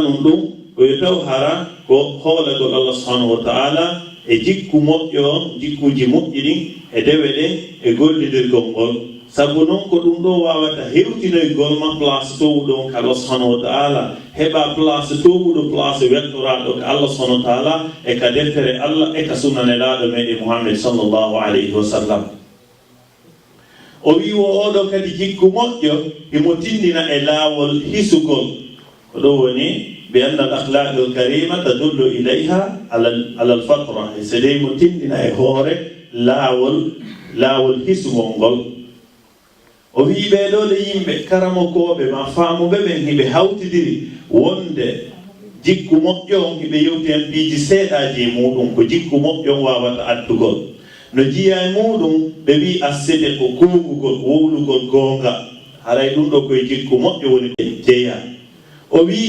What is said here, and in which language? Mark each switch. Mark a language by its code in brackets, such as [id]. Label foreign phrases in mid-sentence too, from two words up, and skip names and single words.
[ff] num ɗum oyo taw hara ko hoolagol Allah [ar] سبحانه وتعالى [ff] e jikku moƴƴo on jikkuji moƴƴi ɗin e dewe ɗen e gollidirgol ngol sabu noon ko ɗum ɗo wawata hewtinoygol ma place towuɗo on ka Allah [ar] سبحانه وتعالى [ff] heɓa place towuɗo place wettoraɗo ka Allah subhanahu wa ta'ala e ka deftere Allah e ka sunnanelaɗo meɗe Muhammad [ar] صلى الله عليه وسلم [ff] o wi wo oɗo kadi jikku moƴƴo himo tindina e laawol hisugol ko ɗo woni [ar] بأن الأخلاق الكريمة تدل عليها على الفطرة [ff] e so dey mo tindina e hoore laawol hisugol ngol o wi ɓeɗo ɗe yimɓe karamokoɓe ma faamuɓe ɓen hiɓe hawtidiri wonde jikku moƴƴo on hiɓe yewti hen piiji seeɗaji e muɗum ko jikku moƴƴo on wawata addugol no jiya e muɗum ɓe wi assede ko kuugugol wowlugol goonga haray ɗum ɗo koye jikku moƴƴo woni jeeya o wi